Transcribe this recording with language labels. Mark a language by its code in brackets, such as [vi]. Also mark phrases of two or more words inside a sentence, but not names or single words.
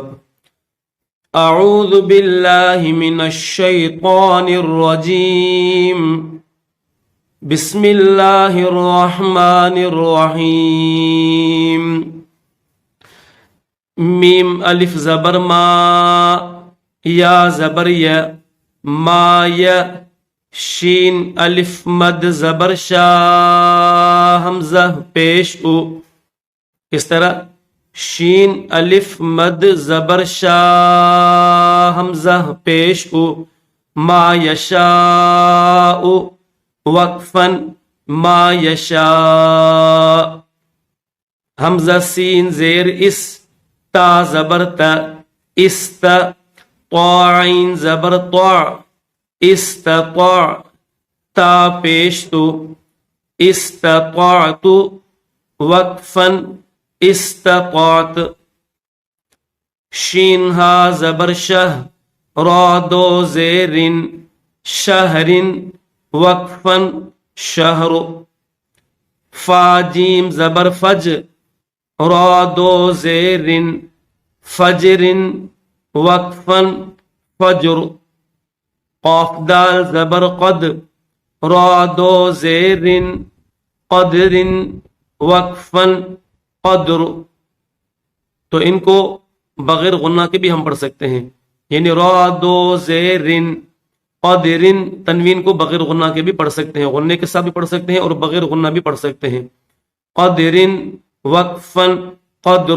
[ar] اعوذ باللہ من الشیطان الرجیم، بسم اللہ الرحمن الرحیم۔ [ur] میم الف زبر ما، یا زبر یا، ما یا، شین الف مد زبر شا، حمزہ پیش او۔ اس طرح شین الف مد زبر شا، حمزہ پیش او۔ [ar] ما یشاء، وقفن، ما یشاء۔ [ur] حمزہ سین زیر اس، تا زبر تا، است، طاعین زبر طاع، استطاع، تا پیش تو، استطاعت، وقفن، استطاعت۔ شین ہا زبر شہ، را دو زیرن، شہرن، وقفن، شہر۔ فا جیم زبر فج، را دو زیرن، فجرن، وقفن، فجر۔ قاف دال زبر قد، را دو زیرن، قدرن، وقفن، قدر۔ تو ان کو بغیر غنہ کے بھی ہم پڑھ سکتے ہیں، یعنی را دو زیرن، قدرن، تنوین کو بغیر غنہ کے بھی پڑھ سکتے ہیں، غنہ کے ساتھ بھی پڑھ سکتے ہیں اور بغیر غنہ بھی پڑھ سکتے ہیں۔ قدرن، وقفن، قدر۔